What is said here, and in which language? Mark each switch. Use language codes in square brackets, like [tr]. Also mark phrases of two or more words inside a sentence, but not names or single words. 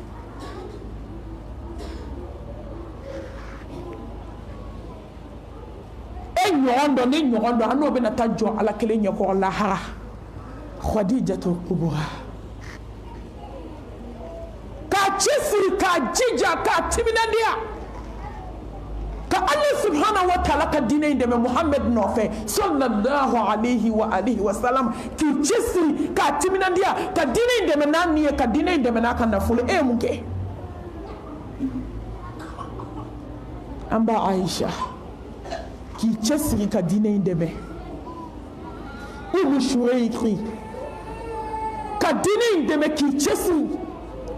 [bm] e ɲɔgɔn dɔ ni ɲɔgɔn dɔ an n'o bɛna taa jɔ ala kelen ɲɛkɔrɔ lahara Khadijatul Kubra k'a cɛsiri k'a jija k'a timinandiya ka [ar] الله سبحانه وتعالى [bm] ka diinɛ in dɛmɛ Muhammed nɔfɛ [ar] صلى الله عليه وعلى آله وسلم [bm] k'i cɛsiri k'a timinandiya ka diinɛ in dɛmɛ n'a nin ye ka diinɛ in dɛmɛ n'a ka nafolo e ye mun kɛ an ba Aisha k'i cɛsiri ka diinɛ in dɛmɛ Umu Shurayki ka diinɛ in dɛmɛ k'i cɛsiri